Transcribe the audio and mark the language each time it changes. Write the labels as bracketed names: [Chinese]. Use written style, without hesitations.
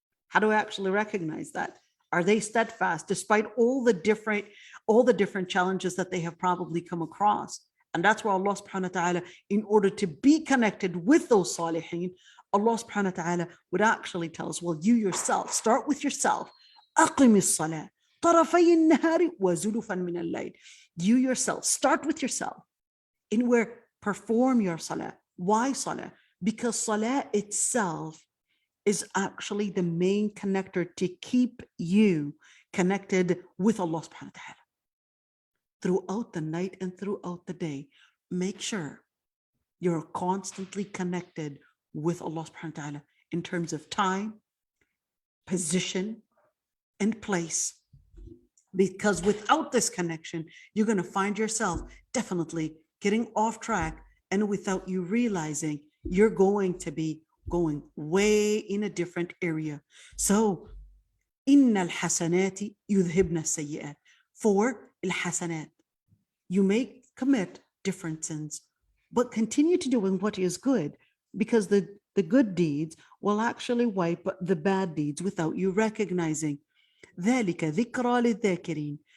[English] How do I actually recognize that? Are they steadfast despite all the different challenges that they have probably come across? And that's where Allah subhanahu wa ta'ala, in order to be connected with those salihin, Allah subhanahu wa ta'ala would actually tell us, well, you yourself, start with yourself. [Arabic] أقم الصلاة طرفي النهار وزلفا من الليل. [English] You yourself, start with yourself in where perform your salah. Why salah? Because salah itself is actually the main connector to keep you connected with Allah subhanahu wa ta'ala. Throughout the night and throughout the day, make sure you're constantly connected with Allah subhanahu wa ta'ala in terms of time, position, and place. Because without this connection, you're going to find yourself definitely getting off track, and without you realizing, you're going to be going way in a different area. [Arabic] So, إن الحسنات يذهبن السيئات. [English] For الحسنات, you may commit different sins, but continue to doing what is good, because the good deeds will actually wipe the bad deeds without you recognizing. [Arabic] ذلك ذكرى للذاكرين.